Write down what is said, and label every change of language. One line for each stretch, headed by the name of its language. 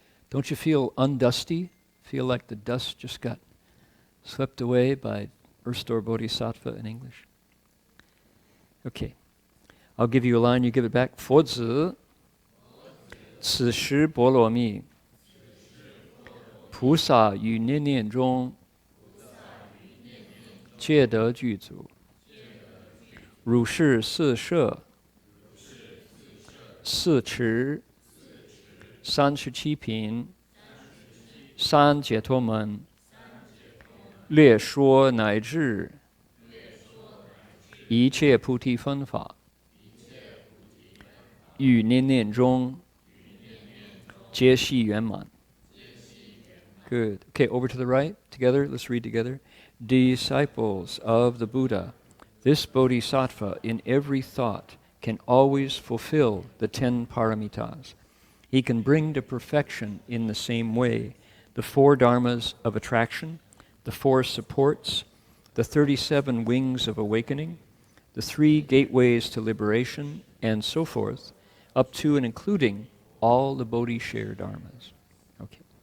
English: Don't you feel undusty? Feel like the dust just got swept away by Earth-store Bodhisattva in English? Okay. I'll give you a line, you give it back.
Chinese: 佛子, 此时波罗蜜, 菩萨于念念中, 皆得具足, 如是四摄, 四持, 37品, 三解脱门, 略说乃至, 一切菩提分法, 于念念中, 皆系圆满.
English: Good. Okay, over to the right. Together, let's read together. Disciples of the Buddha, this Bodhisattva in every thought can always fulfill the 10 paramitas. He can bring to perfection in the same way the 4 dharmas of attraction, the 4 supports, the 37 wings of awakening, the 3 gateways to liberation, and so forth, up to and including all the Bodhi-share dharmas. Okay.